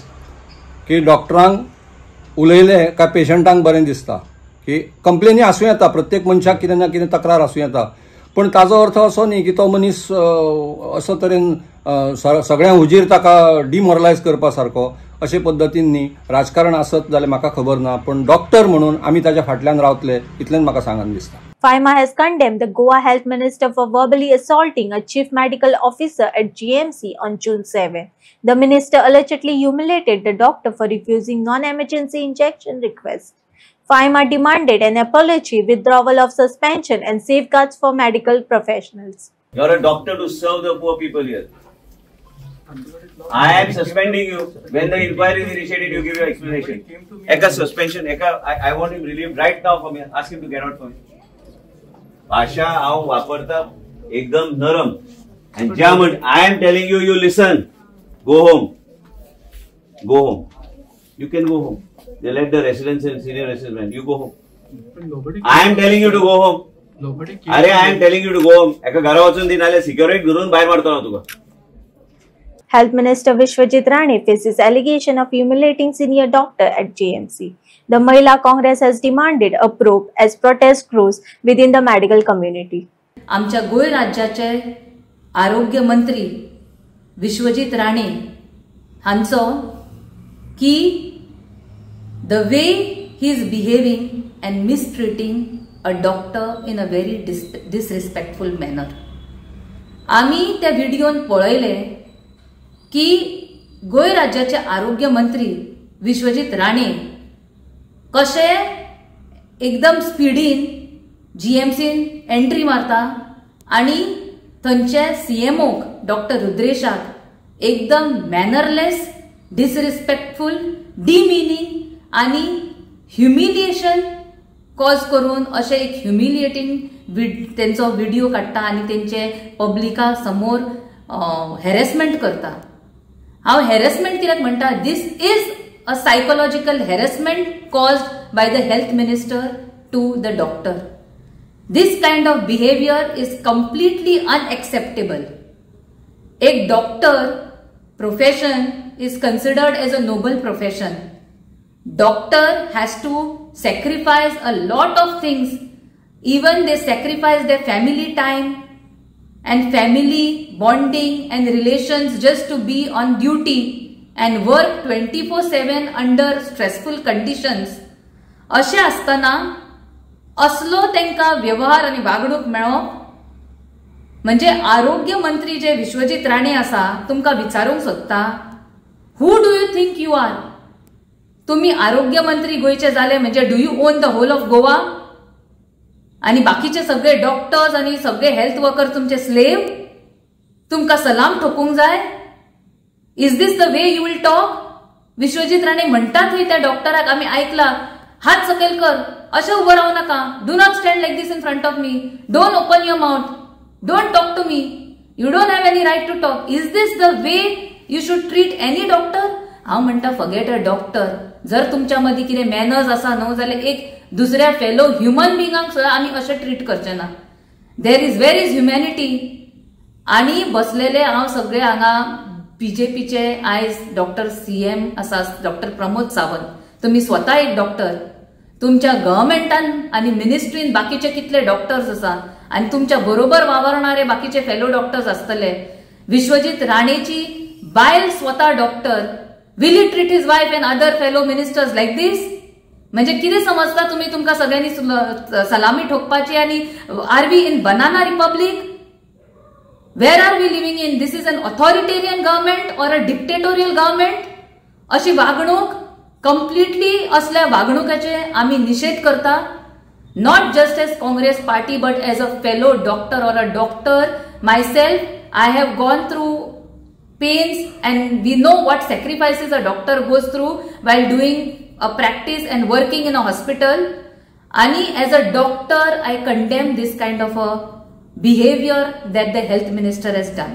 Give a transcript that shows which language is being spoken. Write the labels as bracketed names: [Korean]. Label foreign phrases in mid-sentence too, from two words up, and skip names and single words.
[Konkani] की डॉक्टरांक उलयले काय पेशंटांक बरें दिसता की कंप्लेनी आसूं येता, प्रत्येक मनशाक कितें ना कितें तक्रार आसूं येता पूण ताजो अर्थ असो न्ही की तो मनीस असो तरेन सगळ्या हुजीर ताका डिमोरलायज करपा सारको अशे पद्दतीन न्ही. राजकारण आसत जाल्यार म्हाका खबर ना पूण डॉक्टर म्हणून आमी ताच्या फाटल्यान रावतले इतलेंच म्हाका सांगन दिसता. [English] FIMA has condemned the Goa Health Minister for verbally assaulting a chief medical officer at GMC on June 7. The minister allegedly humiliated the doctor for refusing non-emergency injection requests. FIMA demanded an apology, withdrawal of suspension and safeguards for medical professionals. You're a doctor to serve the poor people here. I am suspending you. When the inquiry is initiated, you give your explanation. Eka suspension, I want him relieved right now for me. Ask him to get out for me. [Konkani] भाषा हांव वापरता एकदम नरम and ज्या म्हण [English] I am telling you, you listen. Go home. Go home. You can go home. They let the residents and senior residents. You go home. I am telling you to go home. अरे I am telling you to go home. [Konkani] एका घरा वचून दी नाल्यार सिक्युरिटी धरून भायर मारतलो हांव तुका. [English] Health Minister Vishwajit Rane faces allegation of humiliating senior doctor at GMC. The Mahila Congress has demanded a probe as protest grows within the medical community. [Konkani] आमच्या गोय राज्याचे आरोग्य मंत्री विश्वजीत राणे हांचो की [English] the way he is behaving and mistreating a doctor in a very disrespectful manner. [Konkani] आम्ही त्या व्हिडिओन पळयले की गोय राज्याचे आरोग्य मंत्री विश्वजीत राणे कशे एकदम स्पीडीन GMCन एंट्री मारता आणि थंचे CMO डॉक्टर रुद्रेशाक एकदम [English] manner-less, disrespectful, demeaning [Konkani] आणि [English] humiliation cause [Konkani] करून अशे एक ह्युमिलिएटिंग तेंचो व्हिडिओ काडटा आणि तेंचे पब्लिका समोर हॅरेसमेंट करता. हांव हॅरेसमेंट कित्याक म्हणटा, [English] this is a psychological harassment caused by the health minister to the doctor. This kind of behavior is completely unacceptable. A doctor profession is considered as a noble profession. Doctor has to sacrifice a lot of things. Even they sacrifice their family time and family bonding and relations just to be on duty and work 24/7 under stressful conditions. [Konkani] अशें आसतना असलो तांकां व्यवहार आनी वागणूक मेळप म्हणजे आरोग्य मंत्री जे विश्वजीत राणे आसा तुमकां विचारूंक सोदता, [English] who do you think you are? [Konkani] तुम्ही आरोग्य मंत्री गोयचे जाले म्हणजे [English] do you own the whole of Goa? [Konkani] आणि बाकीचे सगळे डॉक्टर्स आणि सगळे [English] health worker [Konkani] तुमचे स्लेव? तुमकां सलाम ठोकूंक जाय? [English] is this the way you will talk? [Konkani] विश्वजीत राणे म्हणटा थंय त्या डॉक्टराक आम्ही ऐकला, हात सकयल कर, अशें उबो रावू नाका, [English] do not stand like this in front of me, don't open your mouth, don't talk to me, you don't have any right to talk. is this the way you should treat any doctor? [Konkani] हांव म्हणटा [English] forget a doctor. [Konkani] जर तुमच्या मदीं कितें मॅनर्स आसा न्हू जाल्यार एक दुसऱ्या [English] fellow human beings [Konkani] सुद्दां आमी अशें ट्रीट करचे ना. [English] where is humanity? [Konkani] आणि बसलेले हांव सगळे हांगा बीजेपीचे आयज डॉक्टर CM आसा, डॉक्टर प्रमोद सावंत, तुम्ही स्वता एक डॉक्टर, तुमच्या गव्हर्मेंटान आणि मिनिस्ट्रीन बाकीचे कितले डॉक्टर्स आसा आणि तुमच्या बरोबर वावरणारे बाकीचे [English] fellow doctors [Konkani] आसतले. विश्वजीत राणेची बायल स्वता डॉक्टर, [English] will he treat his wife and other fellow ministers like this? [Konkani] म्हणजे कितें समजता तुम्ही तुमकां सगळ्यांनी सलामी ठोकपाची? [English] आणि are we in banana republic? where are we living in? this is an authoritarian government or a dictatorial government? [Konkani] अशी वागणूक, कम्प्लिटली असल्या वागणुकाचे आम्ही निषेध करता. [English] not just as Congress party but as a fellow doctor or a doctor myself, I have gone through pains and we know what sacrifices a doctor goes through while doing a practice and working in a hospital. And as a doctor, I condemn this kind of a behavior that the health minister has done.